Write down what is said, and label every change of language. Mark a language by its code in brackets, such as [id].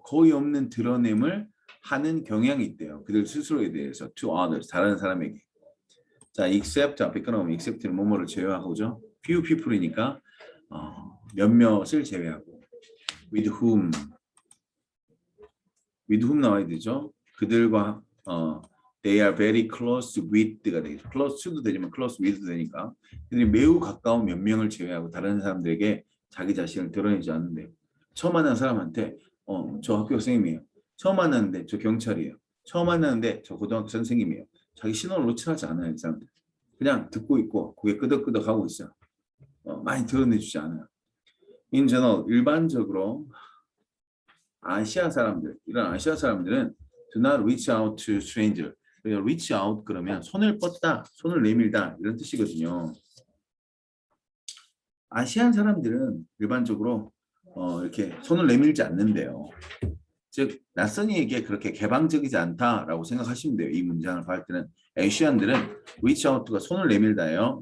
[ko] 거의 없는 드러냄을 하는 경향이 있대요. 그들 스스로에 대해서 [en] to others, [ko] 다른 사람에게. 자, except 앞에 끊어오면 except는 뭐뭐를 제외하고죠. few people이니까 몇몇을 제외하고 with whom 나와야 되죠. 그들과 [en] they are very close with가 [ko] 되겠죠. close to도 되지만 close with도 되니까 그들이 매우 가까운 몇 명을 제외하고 다른 사람들에게 자기 자신을 드러내지 않는데 처음 만난 사람한테 저 학교 선생님이에요. 처음 만났는데 저 경찰이에요. 처음 만났는데 저 고등학교 선생님이에요. 자기 신원을 노출하지 않아요. 이 사람들. 그냥 듣고 있고 고개 끄덕끄덕 하고 있어요. 많이 드러내주지 않아요. [en] In general, [ko] 일반적으로 아시아 사람들, 이런 아시아 사람들은 [en] do not reach out to stranger. [ko] 우리가 reach out 그러면 손을 뻗다, 손을 내밀다 이런 뜻이거든요. 아시안 사람들은 일반적으로 이렇게 손을 내밀지 않는데요. 즉 낯선이에게 그렇게 개방적이지 않다라고 생각하시면 돼요. 이 문장을 볼 때는 아시안들은 reach out가 손을 내밀다예요.